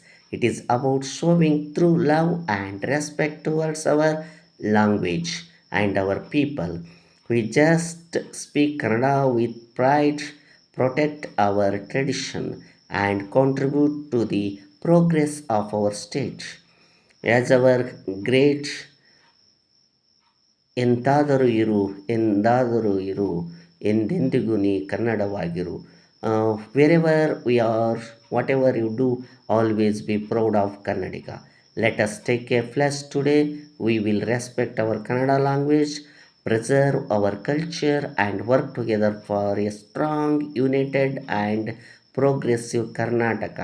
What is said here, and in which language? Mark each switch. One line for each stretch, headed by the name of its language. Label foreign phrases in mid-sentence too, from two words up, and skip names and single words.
English: It is about showing true love and respect towards our language and our people. We just speak Kannada with pride, protect our tradition, and contribute to the progress of our state. As our great
Kannada: ಎಂತಾದರೂ ಇರು ಎಂದಾದರೂ ಇರು ಎಂದೆಂದಿಗೂ ನೀ ಕನ್ನಡವಾಗಿರು
English: wherever we are whatever you do always be proud of Kannadiga let us take a plus today we will respect our Kannada language preserve our culture and work together for a strong, united and progressive Karnataka.